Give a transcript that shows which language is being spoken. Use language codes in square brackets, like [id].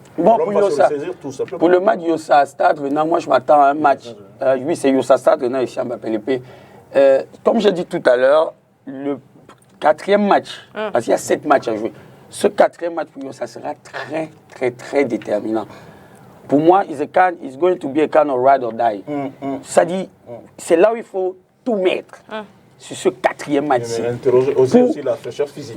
[fr] Bon, pour Yosa, pour le match Yosa Stade Arena, moi je m'attends à un match. Oui, c'est Yosa Stade Arena ici à Mbappé-Lépé. Comme j'ai dit tout à l'heure, le 4e match, parce qu'il y a 7 matchs à jouer, ce 4e match pour eux, ça sera très, très, très déterminant. Pour moi, [en] it's going to be a kind of ride or die. [fr] Ça dit, c'est là où il faut tout mettre. Sur ce 4e match-ci. Interroger aussi la fraîcheur physique.